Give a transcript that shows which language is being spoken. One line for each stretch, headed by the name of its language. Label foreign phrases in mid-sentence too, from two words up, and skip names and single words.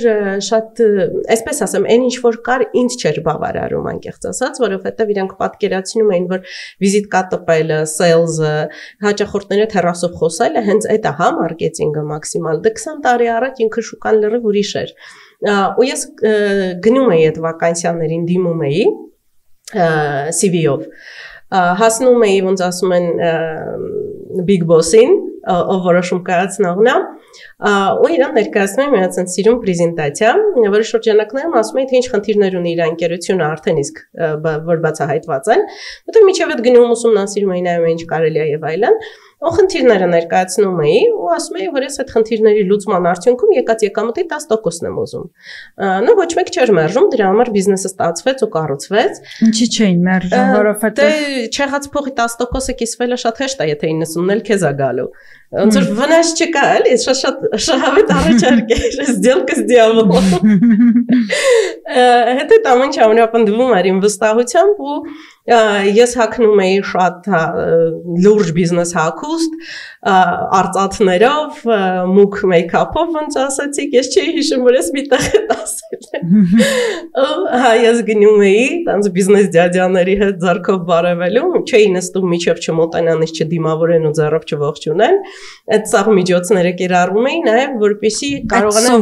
Armenian: շատ այսպես ասեմ այն ինչ որ կար ինձ չէր բավարարում անկեղծ ասած որովհետև իրանք պատկերացնում էին որ վիզիտկա տպելը sales-ը հաճախորդները թերասով խոսելը հենց այդ է հա մարքեթինգը մաքսիմալ 20 տարի առաջ ինքը շուկան լրիվ ուրիշ էր ու ես գնում էի այդ վականսիաներին դիմում էի CV-ով հասնում էի ոնց ասում են big boss-ին ով որոշում կայացնողն է ու իրան ներկայացնում եմ միացան սիրուն պրեզենտացիա որի շրջանակներում ասում էի թե ինչ խնդիրներ ունի իր ընկերությունը արդեն իսկ որ բացահայտված են հետո միջև այդ գնում ուսումնասիրում էի նայում ինչ կարելի է եւ այլն ու խնդիրները ներկայացնում էի ու ասում էի որ ես այդ խնդիրների լուծման արդյունքում եկած եկամտի 10%-ն եմ ուզում նո ոչ մեկ չէր մերժում դրա համար բիզնեսը ստացվեց ու կառուցվեց ինչի չէին մերժում որովհետեւ չեղած փողի 10%-ը կիսվելը շատ հեշտ է եթե 90-ն էլ քեզ է գալու ոնց որ վնաս չկա էլի շատ շահավետ առաջարկ է
Russian: сделка с дьяволом
Armenian: հետո ամեն ինչ ամենապնդվում էր իմ վստահությամբ ու ես հագնում էի շատ լուրջ բիզնես հագուստ արծաթներով մուկ մեյքափով ոնց ասացիք ես չէի հիշում որ ես մի տեղ եմ ասել հա ես գնում էի տանց բիզնես դյադյաների հետ ձեռքով բարևելու չէի նստում միջև չմոտենան ինձ չդիմավորեն ու ձեռով չողջունեն այդ սաղ միջոցները կիրառում էի նաև որպեսզի կարողանան